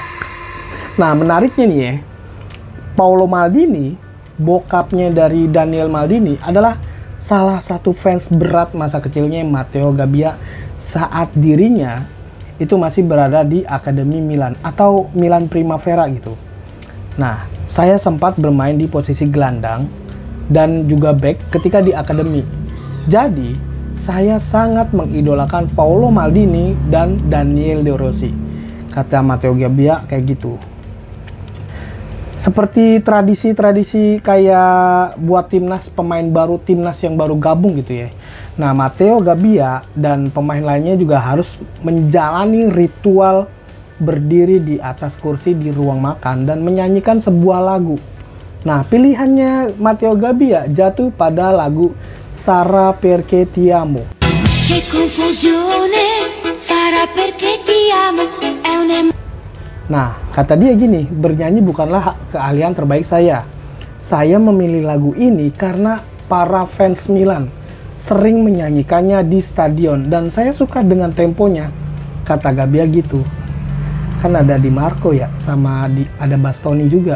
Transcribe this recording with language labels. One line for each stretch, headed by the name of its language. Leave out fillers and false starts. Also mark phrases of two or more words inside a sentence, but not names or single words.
Indonesian: Nah, menariknya nih ya, Paolo Maldini, bokapnya dari Daniel Maldini, adalah salah satu fans berat masa kecilnya Matteo Gabbia saat dirinya itu masih berada di Akademi Milan atau Milan Primavera gitu. Nah, saya sempat bermain di posisi gelandang dan juga back ketika di akademi. Jadi, saya sangat mengidolakan Paolo Maldini dan Daniel De Rossi. Kata Matteo Gabbia kayak gitu. Seperti tradisi-tradisi kayak buat timnas, pemain baru timnas yang baru gabung gitu ya. Nah, Matteo Gabbia dan pemain lainnya juga harus menjalani ritual berdiri di atas kursi di ruang makan dan menyanyikan sebuah lagu. Nah, pilihannya Matteo Gabbia jatuh pada lagu Sarà perché ti amo.
Italian: Che confusione, sarà perché ti amo, è un.
Indonesian: Nah, kata dia gini, bernyanyi bukanlah keahlian terbaik saya. Saya memilih lagu ini karena para fans Milan sering menyanyikannya di stadion dan saya suka dengan temponya. Kata Gabbia gitu. Kan ada Di Marco ya, sama ada Bastoni juga.